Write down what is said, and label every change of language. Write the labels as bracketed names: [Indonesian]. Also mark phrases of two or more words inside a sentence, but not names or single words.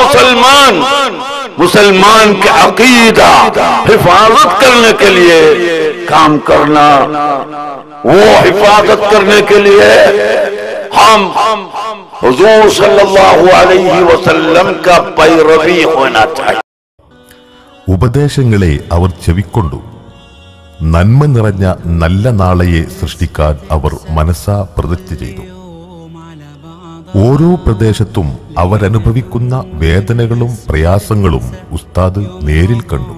[Hindi] मुसलमान के अकीदा हिफाजत करने के लिए काम करना, वो हिफाजत करने के लिए हम हुजूर सल्लल्लाहु अलैहि वसल्लम का पैरवी होना चाहिए। [Malayalam] ഉപദേശങ്ങളെ അവർ ചെവിക്കൊണ്ടു. നന്മ നിറഞ്ഞ നല്ല നാളെയെ സൃഷ്ടിക്കാൻ അവർ മനസ്സാ പ്രതിജ്ഞ ചെയ്തു. ഓരോ പ്രദേശത്തും അവരനുഭവിക്കുന്ന വേദനകളും പ്രയാസങ്ങളും ഉസ്താദ് നേരിൽ കണ്ടു.